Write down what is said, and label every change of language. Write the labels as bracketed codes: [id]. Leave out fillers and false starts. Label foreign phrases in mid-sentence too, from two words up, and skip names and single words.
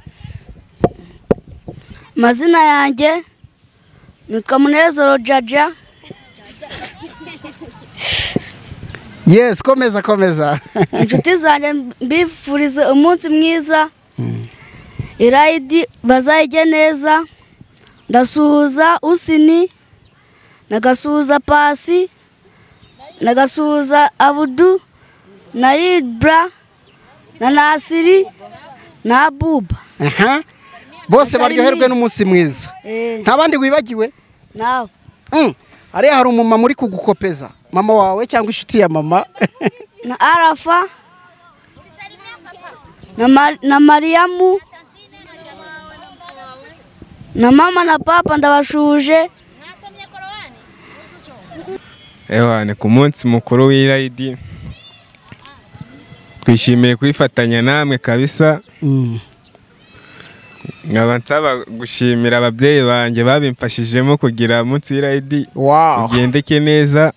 [rw] Mazina yanjye nitwa Munezero Jaja. Yes, komeza. Inshuti zanjye mbifurize umunsi mwiza. Eid bazayige neza. Ndasuhuza Usini, nagasuhuza Pasi, nagasuhuza Abudu, na Ibra, na Nasiri, na Abuba. Bose baryoherwe n'umunsi mwiza. Ntabandi wibagiwe? Nawe. Ari hari umumama muri kugukopeza. Mama wawe cyangwa inshuti ya mama? Na Arafa, na Mariamu, na mama na papa ndabashuje. Ni ku munsi mukuru w'Eid. Twishimiye kwifatanya namwe kabisa. Nkaba nsaba gushimira ababyeyi banjye babimfashijemo kugira umunsi w'Eid ugendeke neza.